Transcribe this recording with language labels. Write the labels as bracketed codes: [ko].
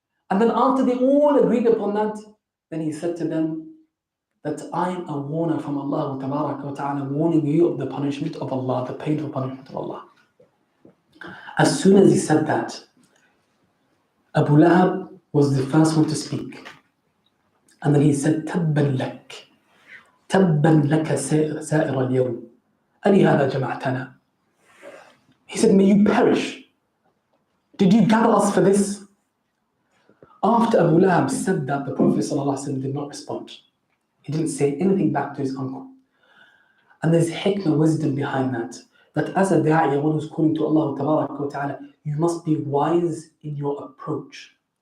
[en] And then after they all agreed upon that, then he said to them that I am a warner from Allah Ta'ala, warning you of the punishment of Allah, the painful punishment of Allah. As soon as he said that, Abu Lahab was the first one to speak. And then he said, [ar] تَبًّا لَكَ تَبًّا لَكَ سَائِرَ الْيَوْمِ أَلِهَذَا جَمَعْتَنَا. [en] He said, may you perish. Did you gather us for this? After Abu Lahab said that, the Prophet ﷺ did not respond. He didn't say anything back to his uncle. And there's hikmah, wisdom behind that. That as a da'iyah, one who's calling to Allah Ta'ala, you must be wise in your approach.